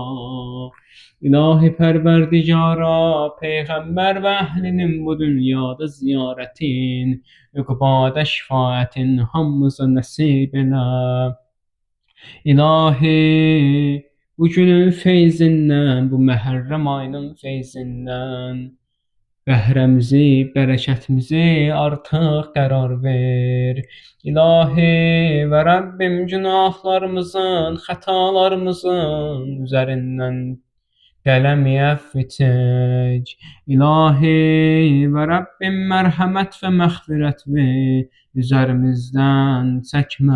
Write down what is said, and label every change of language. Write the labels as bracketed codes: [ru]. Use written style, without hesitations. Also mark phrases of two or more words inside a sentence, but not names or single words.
[az] İlahi Perverdigara Peygamber ve ehlinin bu dünyada ziyaretin, ukbada şefaatin hammıza nasip ele. İlahi bu günün feyzinden, bu Muharrem ayının feyzinden bəhrəmizi, bərəkətimizi artıq qərar ver. İlahi və Rəbbim günahlarımızın, xətalarımızın üzərindən qələmi əfv çək. İlahi və Rəbbim mərhəmət və məğfirətini üzerimizden çəkmə.